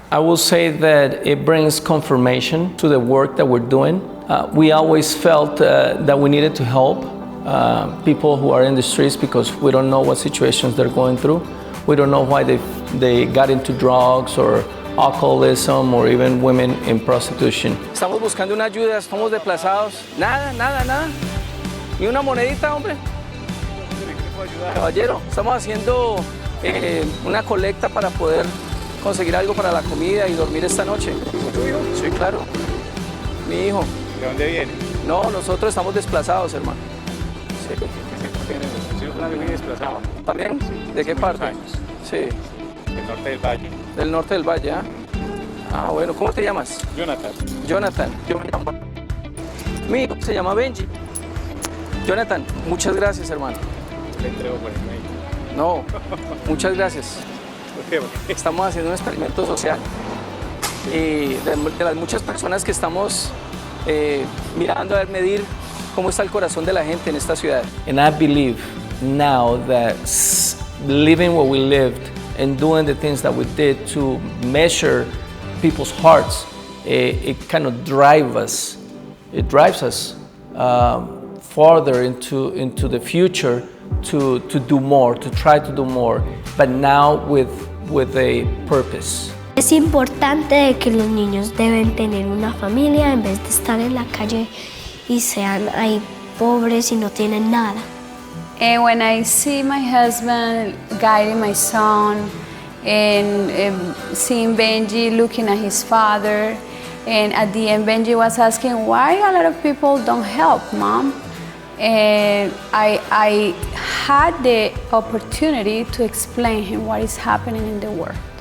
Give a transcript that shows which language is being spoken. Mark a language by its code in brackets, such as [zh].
[en] I will say that it brings confirmation to the work that we're doing. We always felt that we needed to help people who are in the streets, because we don't know what situations they're going through. We don't know why they got into drugs or alcoholism or even women in prostitution. [es] Estamos buscando una ayuda, estamos desplazados. Nada. Ni una monedita, hombre. Caballero, estamos haciendo una colecta para poder conseguir algo para la comida y dormir esta noche. ¿Tuyo? Sí, claro. Mi hijo. ¿De dónde viene? No, nosotros estamos desplazados, hermano. Sí. Yo también vine desplazado. ¿También? ¿De qué parte? Años. Sí. Del norte del valle. Del norte del valle, ¿ah? Ah, bueno. ¿Cómo te llamas? Jonathan. Jonathan. Yo me llamo. Mi hijo se llama Benji. Jonathan, muchas gracias, hermano. Le entrego por el medio. No, muchas gracias. ¿Por qué? Estamos haciendo un experimento social y de las muchas personas que estamos mirando a ver, medir cómo está el corazón de la gente en esta ciudad. [en] And I believe now that living what we lived and doing the things that we did to measure people's hearts, it kind of drives us. It drives us farther into the future to do more, to try to do more, but now with a purpose. [es] Es importante que los niños deben tener una familia en vez de estar en la calle y sean ahí pobres y no tienen nada. [en] And when I see my husband guiding my son and seeing Benji looking at his father, and at the end Benji was asking why a lot of people don't help, Mom. And I had the opportunity to explain him what is happening in the world.